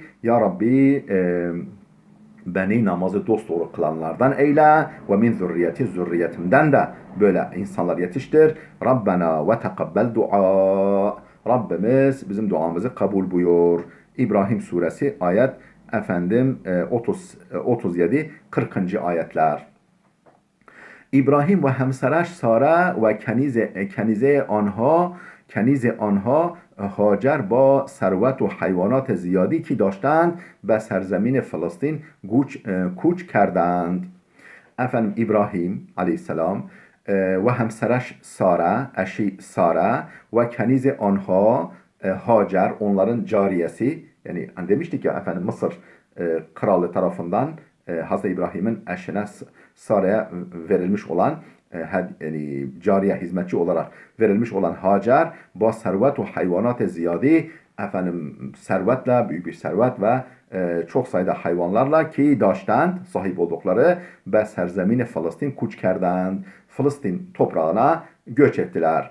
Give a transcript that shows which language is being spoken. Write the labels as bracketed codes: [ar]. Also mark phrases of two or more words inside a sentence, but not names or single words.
[tr] Ya Rabbi beni namazı dosdoğru kılanlardan eyle [ar] ومن ذريتي, [tr] zürriyetimden de böyle insanlar yetiştir. [ar] ربنا وتقبل دعاء. [tr] Rabbimiz bizim duamızı kabul buyur. İbrahim suresi ayet efendim 37 40. [fa] ayetler. ابراهیم و همسرش سارا و کنیز آنها هاجر با ثروت و حیوانات زیادی که داشتند به سرزمین فلسطین کوچ کردند. [tr] Efendim İbrahim aleyhisselam [fa] و همسرش سارا, [tr] eşi Sara [fa] و کنیز آنها هاجر, [tr] onların cariyesi, yani demiştik ya efendim Mısır kralı tarafından Hazreti İbrahim'in eşine Sara'ya verilmiş olan yani cariye hizmetçi olarak verilmiş olan Hacer, bu [fa] ثروت و حیوانات زیادی, [tr] efendim servetle, büyük bir servet ve çok sayıda hayvanlarla [fa] که داشتند [tr] sahip oldukları [fa] و سرزمین فلسطین کوچ کردند, [tr] Filistin toprağına göç ettiler.